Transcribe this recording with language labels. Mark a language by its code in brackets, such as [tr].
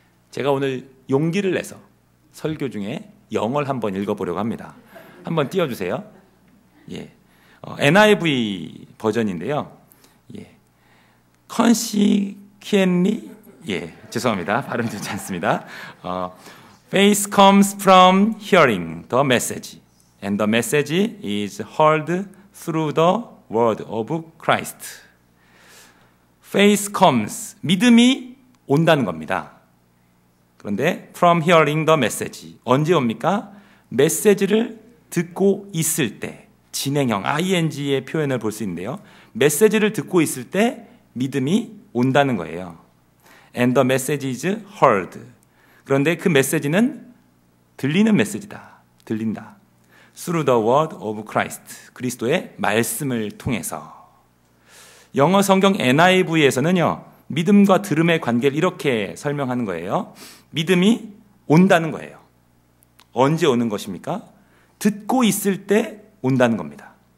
[ko] 제가 오늘 용기를 내서 설교 중에 영어를 한번 읽어보려고 합니다. 한번 띄워주세요. NIV 버전인데요. consequently, 죄송합니다. 발음 좋지 않습니다. [en] Faith comes from hearing the message, and the message is heard through the word of Christ. Faith comes, [ko] 믿음이 온다는 겁니다. 그런데 [en] from hearing the message, [ko] 언제 옵니까? 메시지를 듣고 있을 때, 진행형 ing의 표현을 볼 수 있는데요. 메시지를 듣고 있을 때 믿음이 온다는 거예요. [en] And the message is heard. [ko] 그런데 그 메시지는 들리는 메시지다. 들린다. [en] Through the word of Christ. [ko] 그리스도의 말씀을 통해서. 영어 성경 NIV에서는요. 믿음과 들음의 관계를 이렇게 설명하는 거예요. 믿음이 온다는 거예요. 언제 오는 것입니까? 듣고 있을 때 온다는 겁니다.